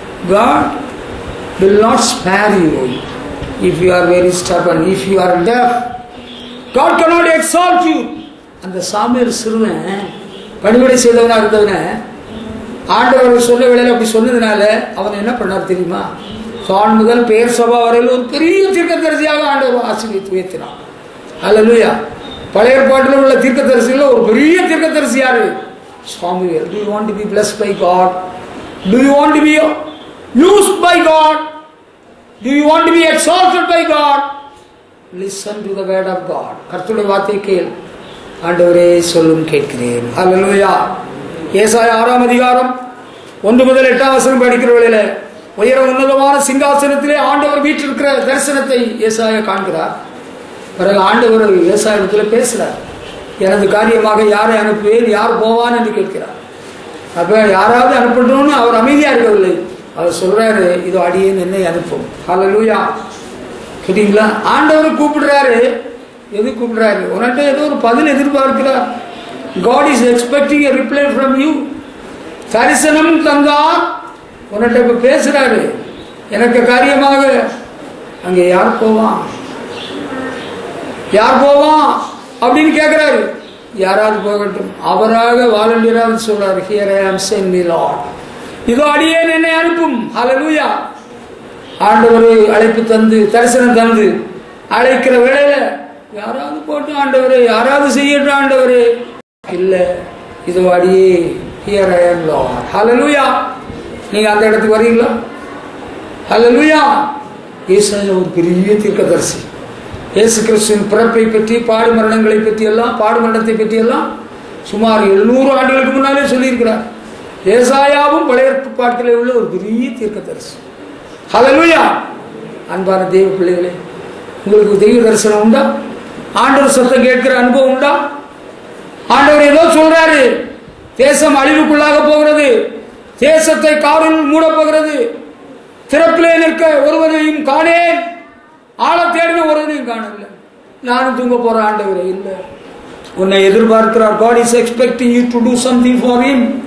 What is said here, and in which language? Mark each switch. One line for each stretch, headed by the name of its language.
English: God will not spare you if you are very stubborn, if you are deaf. God cannot exalt you.
Tamil: அந்த Samuel சிறுவன் பணிவிடை செய்தவனா இருந்தவன ஆண்டவர் சொல்ல வேளையில அப்படி சொன்னதுனால அவன் என்ன பண்ணார் தெரியுமா? சான் முதல் பேர் சபா வரையில் ஒரு பெரிய தீர்க்கதரிசியாக ஆண்டவர் ஆசீர்வதித்து உயர்த்தினார். ஹல்லேலூயா. பழைய ஏற்பாட்டில் உள்ள தீர்க்கதரிசிகள் ஒரு பெரிய தீர்க்கதரிசி யாரு? Samuel.
English: Do you want to be blessed by God? Do you want to be used by God? Do you want to be exalted by God? Listen to the word of God.
Tamil: கர்த்தருடைய வார்த்தையை கேள். ஆண்டவரே, சொல்லும் கேட்கிறேன். ஹல்லேலூயா. ஏசாயா 6ஆம் அதிகாரம் 1 முதல் 8ஆம் வசனம் படிக்கிற வேளையில உயர உன்னதமான சிங்காசனத்திலே ஆண்டவர் வீற்றிருக்கிற தரிசனத்தை ஏசாயா காண்கிறார். பிறகு ஆண்டவர் ஏசாயாவிடத்தில் பேசுகிறார். எனது காரியமாக யாரை அனுப்புவேன், யார் போவான் என்று கேட்கிறார். அப்ப யாராவது அனுப்பணும்னு அவர் அமைதியா இருக்கவில்லை. அவர் சொல்றாரு, இதோ அடியேன் என்னை அனுப்பும். ஹல்லேலூயா. கேட்டீங்களா? ஆண்டவர் கூப்பிடுறாரு. எது கூப்பிடுறாரு? உன்கிட்ட ஏதோ ஒரு பதில் எதிர்பார்க்கிறார்.
English: God is expecting a reply from you.
Tamil: தரிசனம் தந்தார், உன்கிட்ட இப்ப பேசுறாரு. எனக்கு காரியமாக அங்கே யார் போவான், யார் போவான் அப்படின்னு கேட்கிறாரு. யாராவது போகட்டும், அவராக வாலண்டியராக சொல்றாரு,
English: Here I am, send me Lord.
Tamil: இதோ அடியேன் என்னை அனுப்பும். ஹல்லேலூயா. ஆண்டவர் அழைப்பு தந்து தரிசனம் தந்து அழைக்கிற வேளையில யாராவது போட்டு ஆண்டவரே, யாராவது செய்யட்டும் ஆண்டவரே, இல்ல இதோ அடியே,
English: Here I am Lord.
Tamil: ஹல்லேலூயா. நீங்க அந்த இடத்துக்கு வரீங்களா? ஹல்லேலூயா. ஏசாயா ஒரு பெரிய தீர்க்கதரிசி. இயேசு கிறிஸ்துவின் பிறப்பை பற்றி, பாடு மரணங்களை பற்றி எல்லாம், பாடு மரணத்தை பற்றி எல்லாம் சுமார் 700 ஆண்டுகளுக்கு முன்னாலே சொல்லியிருக்கிறார். ஏசாயாவும் பழைய ஏற்பாட்டிலே உள்ள ஒரு பெரிய தீர்க்கதரிசி. ஹல்லேலூயா. அன்பான தெய்வ பிள்ளைகளே, உங்களுக்கு தெய்வ தரிசனம் உண்டா? ஆண்டவர் சத்தம் கேட்கிற அனுபவம் உண்டா? ஆண்டவர் ஏதோ சொல்றாரு, தேசம் அழிவுக்குள்ளாக போகிறது, தேசத்தை காரில் மூட போகிறது, திறப்பிலே நிற்க ஒருவனையும் காணேன், ஆள தேடின ஒருவனையும் காணவில்லை, நானும் தூங்க போற ஆண்டவரே இல்லை. உன்னை எதிர்பார்க்கிறார்.
English: God is expecting you to do something for him.